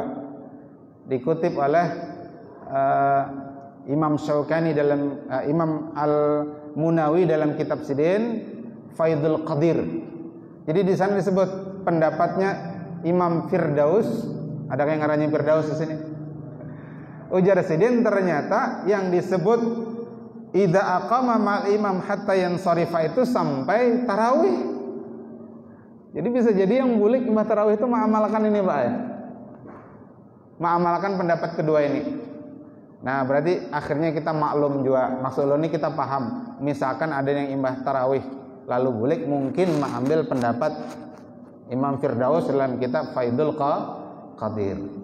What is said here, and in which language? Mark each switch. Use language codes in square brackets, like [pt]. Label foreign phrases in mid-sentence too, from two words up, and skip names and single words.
[id] Dikutip oleh Imam Syaukani dalam Imam Al-Munawi dalam kitab Sidin Faidul Qadir. Jadi di sana disebut pendapatnya Imam Firdaus. Ada yang ngarannya Firdaus di sini? Ujar Sidin, ternyata yang disebut [ar] إذا أقام مع الإمام حتى ينصرف [id] itu sampai tarawih. Jadi bisa jadi yang bulik imbah tarawih itu mengamalkan ini Pak ya. Mengamalkan pendapat kedua ini. Nah, berarti akhirnya kita maklum juga. Maksud lo ini kita paham. Misalkan ada yang imbah tarawih lalu bulik, mungkin mengambil pendapat Imam Firdaus dalam kitab Faidul Qadir.